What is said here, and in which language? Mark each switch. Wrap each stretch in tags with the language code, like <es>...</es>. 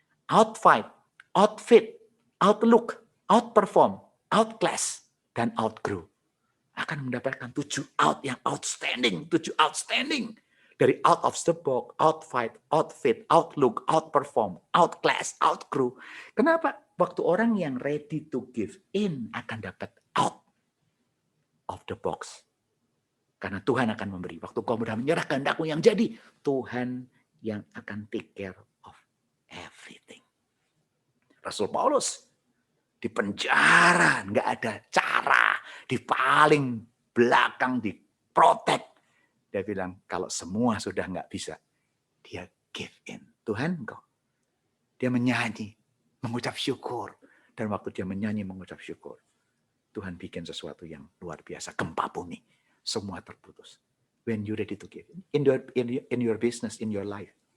<en>Outfight, outfit, outlook, outperform, outclass, dan outgrow.</en> <id>Akan mendapatkan 7 out yang outstanding. 7 outstanding.</id> <en>Dari out of the box, outfight, outfit, outlook, outperform, outclass, outgrow.</en> <id>Kenapa? Waktu orang yang</id> <en>ready to give in</en> <id>akan dapat</id> <en>out of the box.</en> <id>Karena Tuhan akan memberi. Waktu kau sudah menyerah kehendakmu yang jadi, Tuhan yang akan</id> <en>take care of everything.</en> <id>Rasul Paulus di penjara, nggak ada cara, di paling belakang, diprotek. Dia bilang, kalau semua sudah nggak bisa, dia give in. Tuhan engkau. Dia menyanyi, mengucap syukur. Dan waktu dia menyanyi, mengucap syukur, Tuhan bikin sesuatu yang luar biasa. Gempa bumi. Semua terputus.</id> <en>When you ready to give. In your business, in your life.</en>